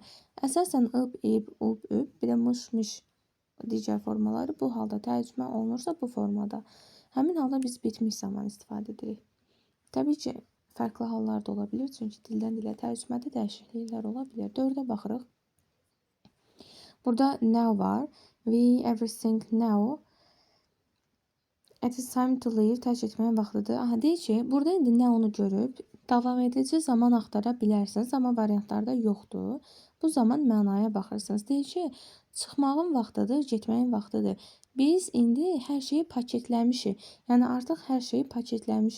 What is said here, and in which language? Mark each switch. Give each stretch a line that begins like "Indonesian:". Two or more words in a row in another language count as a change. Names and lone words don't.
Azerbaijani: Əsasən ıb, ib, ub, üb, bir də mış, miş digər formaları bu halda tərcümə olunursa bu formada. Həmin halda biz bitmiş zaman istifadə edirik. Təbii ki, fərqli hallar da ola bilir. Çünki dildən dilə tərcümədə dəyişikliklər ola bilir. 4-ə baxırıq. Burada now var.
English: We everything now. It is time to leave.
Azerbaijani: Tərk etməyə vaxtıdır. Deyir ki, burada indi nə onu görüb davam edici zaman axtara bilərsiniz, amma variantlarda yoxdur. Bu zaman mənaya baxırsınız. Deyir ki, çıxmağın vaxtıdır, getməyin vaxtıdır. Biz indi hər şeyi paketləmişik. Yəni artıq hər şeyi paketləmişik.